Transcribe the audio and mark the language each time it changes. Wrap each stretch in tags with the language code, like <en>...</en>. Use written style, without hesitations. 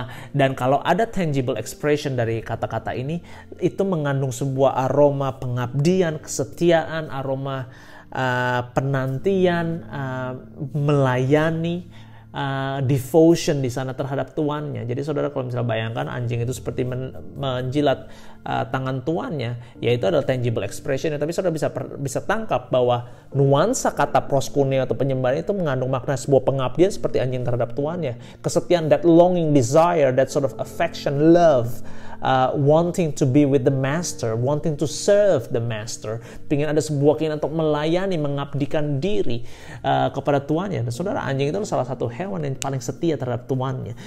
<id>Dan kalau ada tangible expression dari kata-kata ini, itu mengandung sebuah aroma pengabdian, kesetiaan, aroma penantian, melayani, devotion di sana terhadap tuannya. Jadi saudara kalau misalnya bayangkan anjing itu seperti menjilat tangan tuannya, ya itu adalah tangible expression. Tapi saudara bisa tangkap bahwa nuansa kata proskuneo atau penyembahan itu mengandung makna sebuah pengabdian seperti anjing terhadap tuannya.</id> <en>Kesetiaan, that longing, desire, that sort of affection, love, wanting to be with the master, wanting to serve the master.</en> <id>Pengen ada sebuah keinginan untuk melayani, mengabdikan diri kepada tuannya. Dan saudara, anjing itu salah satu hewan yang paling setia terhadap tuannya.</id>